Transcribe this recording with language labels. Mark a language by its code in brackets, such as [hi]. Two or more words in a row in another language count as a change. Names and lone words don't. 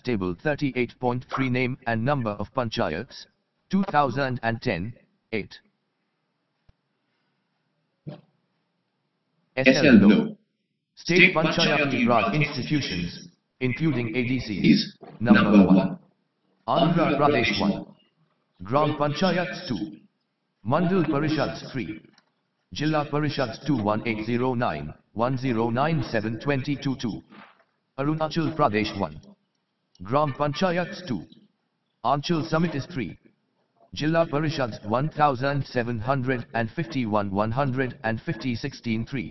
[en] Table 38.3 Name and number of Panchayats, 2010, 8. SL No. State Panchayati Raj institutions, including ADCs, number 1. Andhra Pradesh 1. Gram Panchayats 2. Mandal Parishads 3. Jilla Parishads 2 1809, 1097 2022. Arunachal Pradesh 1. Gram Panchayats 2. Anchal Samitis 3. Jilla Parishads 1751 150 16 3.